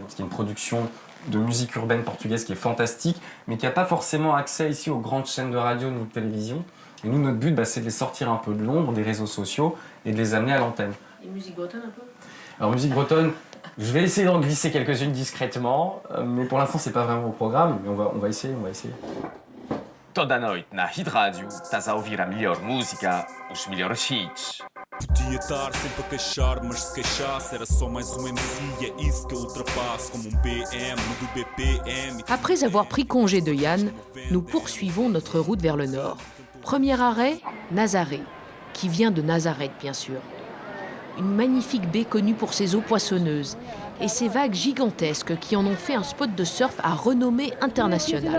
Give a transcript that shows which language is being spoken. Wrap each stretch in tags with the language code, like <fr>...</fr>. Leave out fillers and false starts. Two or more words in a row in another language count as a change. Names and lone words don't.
<fr>C'est une production de musique urbaine portugaise qui est fantastique, mais qui n'a pas forcément accès ici aux grandes chaînes de radio ni de télévision. Et nous, notre but, c'est de les sortir un peu de l'ombre des réseaux sociaux et de les amener à l'antenne. Et musique bretonne un peu ? Alors musique bretonne, je vais essayer d'en glisser quelques-unes discrètement, mais pour l'instant c'est pas vraiment au programme, mais on va essayer.</fr> <pt>Toda noite na Hit Radio, estás a ouvir a melhor música, os melhores hits. Podia estar sempre a queixar, mas se queixasse era só mais MC, é isso que eu ultrapasso como BM do BPM.</pt> <fr>Après avoir pris congé de Yann, nous poursuivons notre route vers le nord. Premier arrêt, Nazaré, qui vient de Nazareth bien sûr. Une magnifique baie connue pour ses eaux poissonneuses et ses vagues gigantesques qui en ont fait un spot de surf à renommée internationale.</fr>